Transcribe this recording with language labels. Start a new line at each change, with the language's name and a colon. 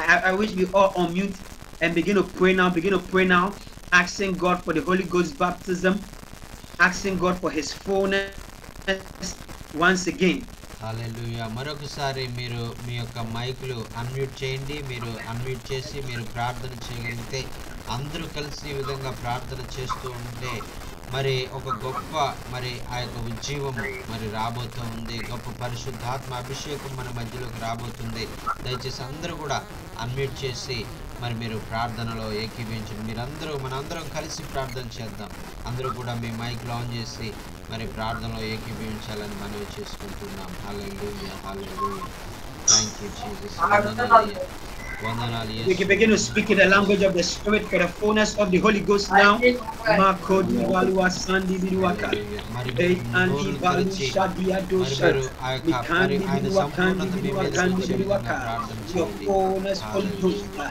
English: I wish we all unmute and begin to pray now. Begin to pray now, asking God for the Holy Ghost baptism, asking God for His fullness once again. Hallelujah.
Telugu: మరొకసారి మీరు మీ యొక్క మైకులు unmute చేయండి. మీరు unmute చేసి మీరు ప్రార్థన చేయగలిగితే అందరూ కలిసి ఈ విధంగా ప్రార్థన చేస్తూ ఉంటే మరి ఒక గొప్ప మరి ఆ యొక్క ఉజ్జీవము మరి రాబోతూ ఉంది. గొప్ప పరిశుద్ధాత్మ అభిషేకం మన మధ్యలోకి రాబోతుంది. దయచేసి అందరూ కూడా అన్మ్యూట్ చేసి మరి మీరు ప్రార్థనలో ఏకీభవించండి. మనందరం కలిసి ప్రార్థన చేద్దాం. అందరూ కూడా మీ మైక్లు ఆన్ చేసి మరి ప్రార్థనలో ఏకీభవించాలని మనవి చేసుకుంటున్నాం.
English: Hallelujah, hallelujah. Thank you Jesus. We can begin to speak in the language of the Spirit for the fullness of the Holy Ghost now. Makodi balua sandi biduaka. Hey andi balu shadia dosha. Mikandi biduaka andi biduaka andi biduaka. Your fullness Holy Ghost.